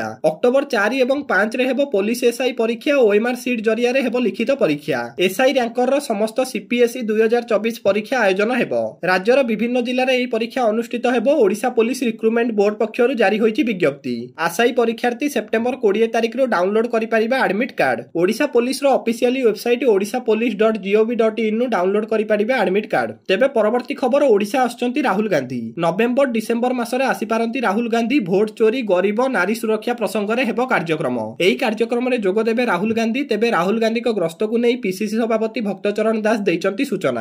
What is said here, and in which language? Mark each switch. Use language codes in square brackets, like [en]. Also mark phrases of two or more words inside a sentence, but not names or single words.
[or] ଅକ୍ଟୋବର 4 ଏବଂ 5ରେ ହେବ ପୋଲିସ ଏସ୍ଆଇ ପରୀକ୍ଷା ଓ OMR ସିଟ୍ ଜରିଆରେ ହେବ ଲିଖିତ ପରୀକ୍ଷା। ଏସ୍ଆଇ ରାଙ୍କର ସମସ୍ତ CPSE 2024 ପରୀକ୍ଷା ଆୟୋଜନ ହେବ। ରାଜ୍ୟର ବିଭିନ୍ନ ଜିଲ୍ଲାରେ ଏହି ପରୀକ୍ଷା ଅନୁଷ୍ଠିତ ହେବ। ଓଡ଼ିଶା ପୋଲିସ ରିକ୍ରୁଟମେଣ୍ଟ ବୋର୍ଡ ପକ୍ଷରୁ ଜାରି ହୋଇଛି ବିଜ୍ଞପ୍ତି। ଆଶାୟୀ ପରୀକ୍ଷାର୍ଥୀ ସେପ୍ଟେମ୍ବର 20 ତାରିଖରୁ ଡାଉନଲୋଡ କରିପାରିବେ [en] admit card. [or] ଓଡ଼ିଶା ପୋଲିସର [en] official website [or] odishapolice.gov.in ରୁ ଡାଉନଲୋଡ କରିପାରିବେ [en] admit card. [or] ତେବେ ପରବର୍ତ୍ତୀ ଖବର ଓଡ଼ିଶା ଆସୁଛନ୍ତି ରାହୁଲ ଗାନ୍ଧୀ। ନଭେମ୍ବର ଡିସେମ୍ବର ମାସରେ ଆସିପାରନ୍ତି ରାହୁଲ ଗାନ୍ଧୀ। ଭୋଟ ଚୋରି, ଗରିବ, ନାରୀ ସୁରକ୍ଷା ପ୍ରସଙ୍ଗରେ ହେବ କାର୍ଯ୍ୟକ୍ରମ। ଏହି କାର୍ଯ୍ୟକ୍ରମରେ ଯୋଗ ଦେବେ ରାହୁଲ ଗାନ୍ଧୀ। ତେବେ ରାହୁଲ ଗାନ୍ଧୀଙ୍କ ଗସ୍ତକୁ ନେଇ PCC ସଭାପତି ଭକ୍ତଚରଣ ଦାସ ଦେଇଛନ୍ତି ସୂଚନା।